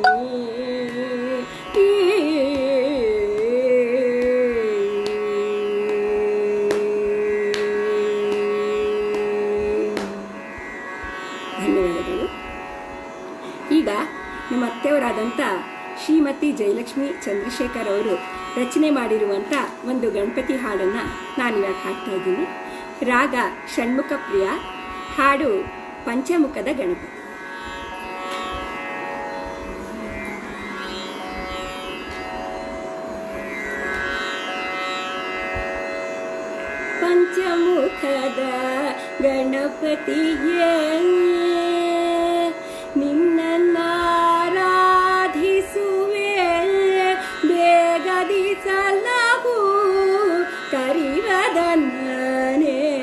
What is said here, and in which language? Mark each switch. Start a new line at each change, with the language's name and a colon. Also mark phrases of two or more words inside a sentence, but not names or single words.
Kannada: ಧನ್ಯವಾದಗಳು. ಈಗ ನಮ್ಮ ಅತ್ತೆಯವರಾದಂಥ ಶ್ರೀಮತಿ ಜಯಲಕ್ಷ್ಮಿ ಚಂದ್ರಶೇಖರ್ ಅವರು ರಚನೆ ಮಾಡಿರುವಂಥ ಒಂದು ಗಣಪತಿ ಹಾಡನ್ನು ನಾನಿವಾಗ ಹಾಡ್ತಾ ಇದ್ದೀನಿ. ರಾಗ ಷಣ್ಮುಖ ಪ್ರಿಯ, ಹಾಡು ಪಂಚಮುಖದ ಗಣಪತಿ. ಪಂಚಮುಖದ ಗಣಪತಿಯೇ ನಿನ್ನನ್ನಾರಾಧಿಸುವೆ, ಬೇಗದಿ ಸಲಹು ಕರಿವದನೇ.